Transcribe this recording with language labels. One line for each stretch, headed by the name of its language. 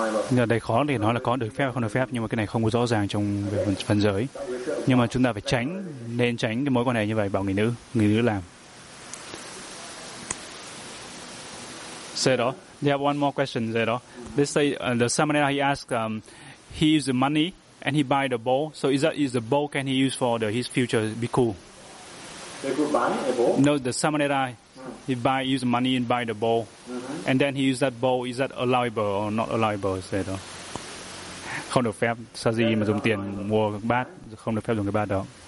Vietnamese: Nhưng ở đây khó để nói là có được phép không được phép, nhưng mà cái này không có rõ ràng trong phần giới. Nhưng mà chúng ta phải tránh, nên tránh cái mối quan hệ như vậy, bảo người nữ làm.
English: Zero. They have one more question, Zero. Let's say the Samanera, he asked, he used the money and he buy the bowl. So is the bowl can he use for his future bhikkhu? They could buy a bowl? No, the Samanera, he buy, use money and buy the bowl. Mm-hmm. And then he use that bowl, is that allowable or not allowable, Zero?
Vietnamese: Không được phép, sao gì mà dùng tiền mua bát, không được phép dùng cái bát đó.